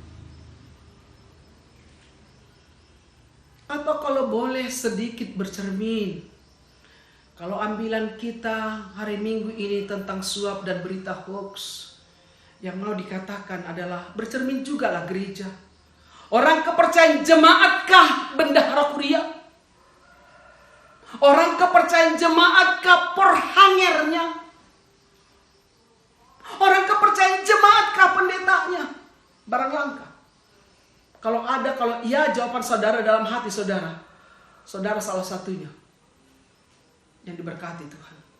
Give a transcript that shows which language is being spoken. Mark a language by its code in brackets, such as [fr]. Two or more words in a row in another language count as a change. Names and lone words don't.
[id] Atau kalau boleh sedikit bercermin, kalau ambilan kita hari Minggu ini tentang suap dan berita hoax, yang mau dikatakan adalah bercermin juga lah gereja. Orang kepercayaan jemaatkah bendahara kuria? Orang kepercayaan jemaatkah porhangernya? Orang kepercayaan jemaatkah pendetanya? Barang langka. Kalau iya jawaban saudara dalam hati saudara. Saudara salah satunya yang diberkati Tuhan.